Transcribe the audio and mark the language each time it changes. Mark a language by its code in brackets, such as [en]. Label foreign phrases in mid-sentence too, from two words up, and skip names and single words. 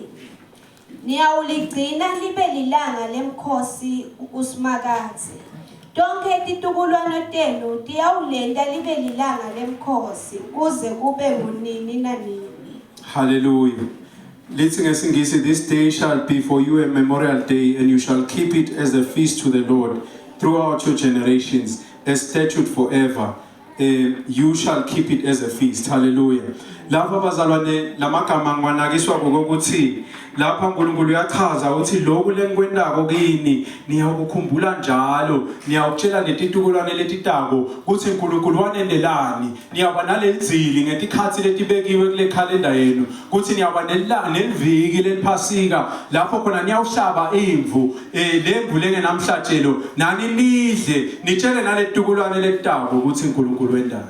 [ss] Niyawuligcina libe lilanga lemkhosi uSimakathe. Tonke titukulwana tenu tiyawulenda libe lilanga lemkhosi kuze kube ngunini nanini. Hallelujah. Lithi ngesingisi, [en] this day shall be for you a memorial day, and you shall keep it as a feast to the Lord throughout your generations, a statute forever. You shall keep it as a feast. [ss] Hallelujah. Lapha bazalwane lamagama ngiwanakiswa ukuthi lapha uNkulunkulu uyachaza ukuthi lokhu lenkwendako kini niyakukhumbula njalo, niyakutshela letitukulwane letitako ukuthi uNkulunkulu wanendelani, niyaba nalezili ngetikhathi letibekiwe kule calendar yenu ukuthi niyaba neliviki leliphasika lapho khona niyawuhlaba imvu lemvu lengenamhlatshelo nani nidle nitshele naletitukulwane letitako ukuthi uNkulunkulu wendani.